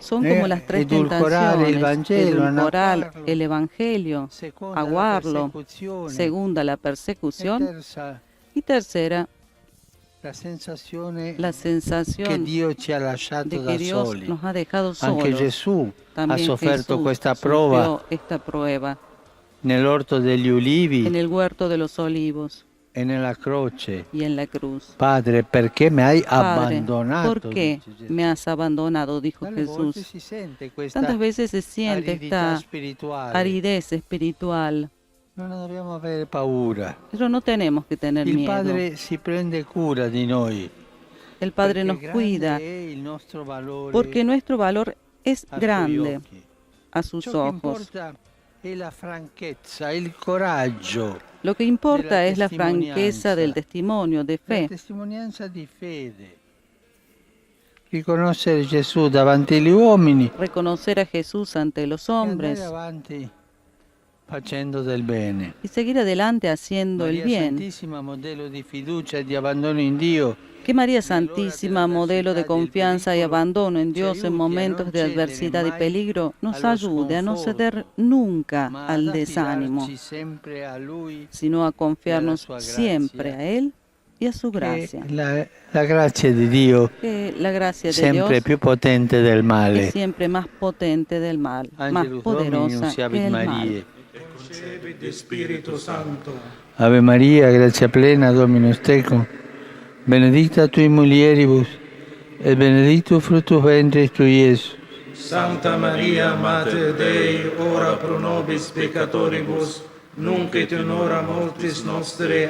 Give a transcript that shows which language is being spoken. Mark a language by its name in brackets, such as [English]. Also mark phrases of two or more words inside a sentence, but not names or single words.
[Spanish] edulcorar el Evangelio, aguarlo, segunda la persecución y tercera la sensación que Dios de que Dios nos ha dejado solos. [Italian] Anche Gesù [Spanish] También [Italian] ha sofferto [Spanish] Jesús [Italian] questa [Spanish] sufrió esta prueba [Italian] nell'orto degli ulivi [Spanish] en el huerto de los olivos [Italian] e nella croce. [Spanish] y en la cruz. [Italian] Padre, perché mi hai [Spanish] Padre, [Italian] abbandonato? [Spanish] ¿por qué me has abandonado? Dijo Jesús. Tantas veces se siente esta aridez espiritual. [Italian] Non dobbiamo avere paura. [Spanish] Pero no tenemos que tener [Italian] Il [Spanish] miedo. [Italian] Padre si prende cura di noi. [Spanish] El Padre nos cuida porque nuestro valor es grande a sus ojos. Lo que importa es la franqueza del testimonio de fe. [Italian] Riconoscere Gesù davanti agli uomini. [Spanish] Reconocer a Jesús ante los hombres [Italian] facendo del bene. [Spanish] y seguir adelante haciendo el María bien. [Italian] Santissima, modelo di fiducia e di abbandono in Dio, [Spanish] Que María Santísima, modelo de confianza y abandono en Dios en momentos de adversidad y peligro, nos ayude a no ceder nunca [Italian] ma [Spanish] al [Italian] ad [Spanish] desánimo, [Italian] affidarci sempre a Lui, [Spanish] sino a confiarnos [Italian] sua gracia. [Spanish] siempre a Él y a su [Italian] che [Spanish] gracia. [Italian] la grazia di Dio [Spanish] Que la gracia de [Italian] sempre [Spanish] Dios [Italian] più potente del male. [Spanish] es siempre más potente del mal, más [Latin] Angelus Domini, [Spanish] poderosa [Latin] nunciavit [Spanish] que el mal. [Latin] Mariae. e concepit de Spiritu Santo. Ave Maria, grazia plena, Dominus tecum, benedicta tui mulieribus, et benedictus fructus ventris tui, Iesus. Santa Maria, Mater Dei, ora pro nobis peccatoribus, nunc et in hora mortis nostre.